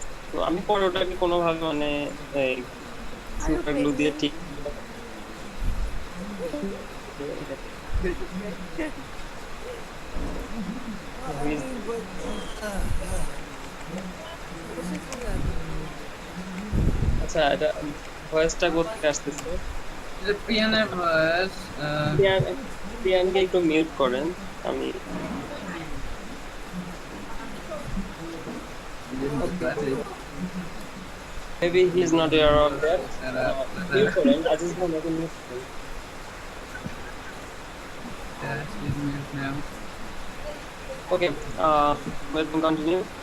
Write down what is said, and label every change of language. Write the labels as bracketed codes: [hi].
[bn] তো আমি পরে ওটাকে কোনোভাবে মানে সুপার গ্লু দিয়ে ঠিক আচ্ছা, এটা ভয়েসটা কোথায় আসতেছে? প্রিয়ানের ভয়েস প্রিয়ানকে একটু মিউট করেন। [en] আমি maybe he is not aware of that. [bn] Mute করেন, আজিজ ভাই আমাকে মিউট করেন। [en] Okay, let me continue.